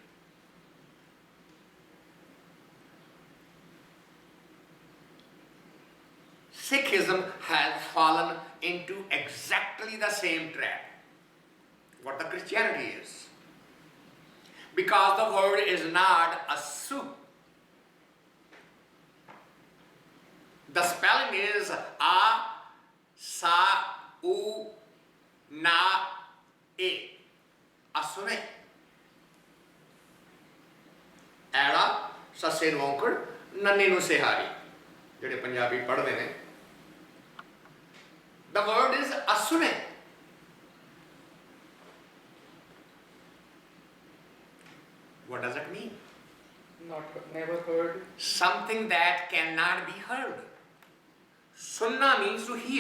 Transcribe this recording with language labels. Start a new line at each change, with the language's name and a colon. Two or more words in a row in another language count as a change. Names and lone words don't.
English: Sikhism has fallen into exactly the same trap what the Christianity is. Because the word is not Asun. The spelling is a, sahaa-ee, Asun.
Punjabi: ਆੜਾ, ਸੱਸੇ ਨੂੰ ਔਂਕੜ, ਨੰਨੇ ਨੂੰ ਸਿਹਾਰੀ. ਜਿਹੜੇ ਪੰਜਾਬੀ ਪੜ੍ਹਦੇ ਨੇ.
English: The word is Asun. What does it mean? Never heard. Something that cannot be heard. Sunna means to hear.